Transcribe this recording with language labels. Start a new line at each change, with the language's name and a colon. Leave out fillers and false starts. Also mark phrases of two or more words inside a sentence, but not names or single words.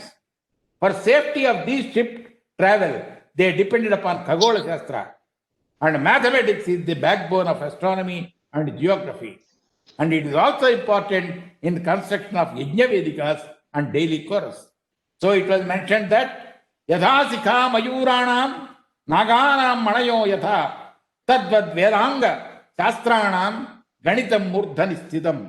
English: For safety of these ship travel, they depended upon
Sanskrit: Khagola Shastra.
English: And mathematics is the backbone of astronomy and geography. And it is also important in the construction of
Sanskrit: Yajna Vedikas
English: and daily chorus. So it was mentioned that
Sanskrit: Yatha Sikha Mayuranam Naganam Manayo Yatha Tadvad Vedanga Shastranam Ganitam Murdhanisthitam.